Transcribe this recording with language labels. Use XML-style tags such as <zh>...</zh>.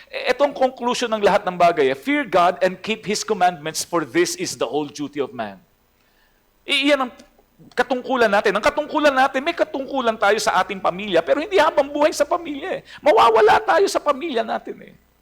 <tl>Itong conclusion ng lahat ng bagay,</tl> <en>fear God and keep His commandments, for this is the whole duty of man.</en> <tl>Iyan ang katungkulan natin. Ang katungkulan natin, may katungkulan tayo sa ating pamilya, pero hindi habang buhay sa pamilya. Mawawala tayo sa pamilya natin.</tl>